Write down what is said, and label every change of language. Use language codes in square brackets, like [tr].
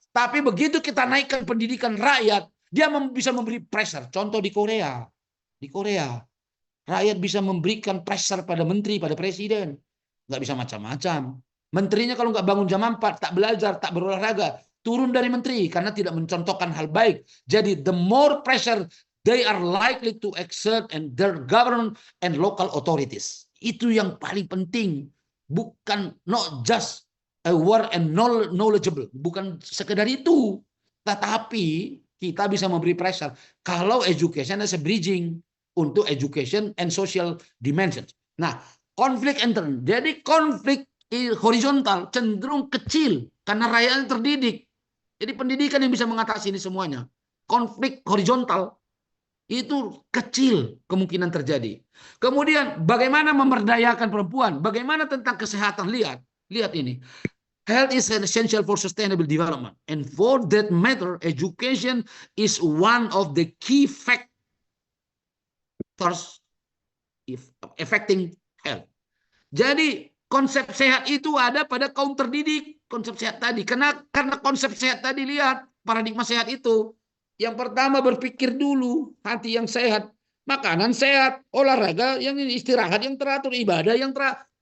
[id] Tapi begitu kita naikkan pendidikan rakyat, dia bisa memberi pressure. Contoh di Korea. Di Korea, rakyat bisa memberikan pressure pada menteri, pada presiden. Nggak bisa macam-macam. Menterinya kalau nggak bangun jam 4, tak belajar, tak berolahraga, turun dari menteri karena tidak mencontohkan hal baik. Jadi [en] the more pressure they are likely to exert and their government and local authorities. [id] Itu yang paling penting. Bukan [en] not just aware and knowledgeable, [id] bukan sekedar itu, tetapi kita bisa memberi [en] pressure [id] kalau [en] education as a bridging [id] untuk [en] education and social dimensions. [id] Nah, konflik intern, jadi konflik horizontal cenderung kecil karena rakyatnya terdidik. Jadi pendidikan yang bisa mengatasi ini semuanya. Konflik horizontal itu kecil kemungkinan terjadi. Kemudian bagaimana memberdayakan perempuan? Bagaimana tentang kesehatan? Lihat ini. [en] Health is essential for sustainable development. And for that matter, education is one of the key factors affecting health. [id] Jadi konsep sehat itu ada pada kaum terdidik. Konsep sehat tadi. Karena konsep sehat tadi, lihat paradigma sehat itu. Yang pertama berpikir dulu, hati yang sehat. Makanan sehat, olahraga, yang istirahat yang teratur, ibadah yang teratur.